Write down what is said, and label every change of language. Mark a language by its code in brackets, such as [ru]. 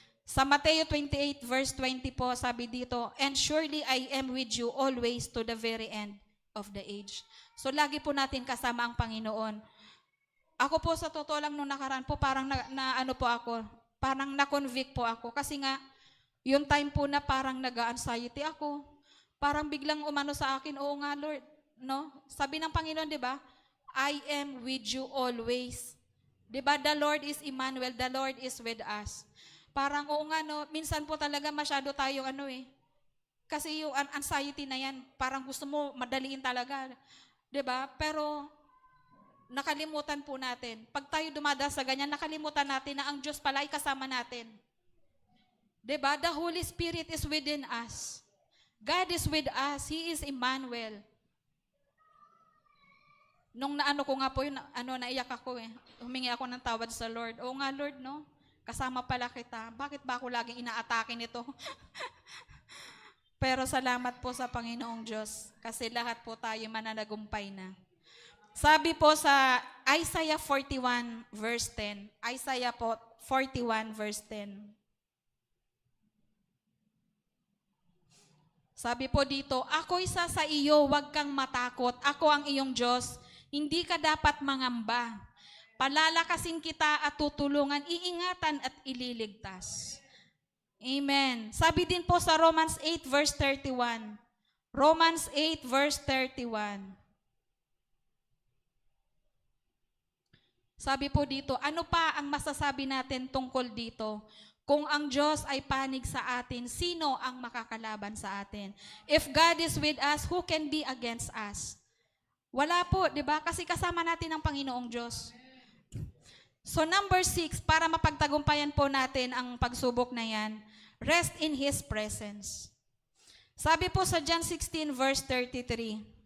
[tl] Sa Mateo 28 verse 20 po, sabi dito, [en] and surely I am with you always to the very end of the age. [tl] So lagi po natin kasama ang Panginoon. Ako po sa totoo lang nung nakaraan po, parang parang na-convict po ako. Kasi nga, yung time po na parang nag-anxiety ako, parang biglang umano sa akin, oo nga Lord, no? Sabi ng Panginoon, di ba? [en] I am with you always. [tl] Di ba? [en] The Lord is Emmanuel, the Lord is with us. [tl] Parang, oo nga, no, minsan po talaga masyado tayong kasi yung anxiety na yan, parang gusto mo madaliin talaga. 'Di ba? Pero, nakalimutan po natin. Pag tayo dumadaan sa ganyan, nakalimutan natin na ang Diyos pala ay kasama natin. 'Di ba? [en] The Holy Spirit is within us. God is with us. He is Emmanuel. [tl] Nung naano ko nga po yun, naiyak ako Humingi ako ng tawad sa Lord. Oo nga Lord, no? Kasama pala kita. Bakit ba ako laging inaatake nito? Pero salamat po sa Panginoong Diyos kasi lahat po tayo mananagumpay na. Sabi po sa Isaiah 41 verse 10. Isaiah po 41 verse 10. Sabi po dito, ako'y sa iyo, huwag kang matakot. Ako ang iyong Diyos. Hindi ka dapat mangamba. Palalakasin kita at tutulungan, iingatan at ililigtas. Amen. Sabi din po sa Romans 8 verse 31. Romans 8 verse 31. Sabi po dito, ano pa ang masasabi natin tungkol dito? Kung ang Diyos ay panig sa atin, sino ang makakalaban sa atin? [en] If God is with us, who can be against us? [tl] Wala po, di ba? Kasi kasama natin ang Panginoong Diyos. So number 6, para mapagtagumpayan po natin ang pagsubok na yan, [en] rest in His presence. [tl] Sabi po sa John 16 verse 33,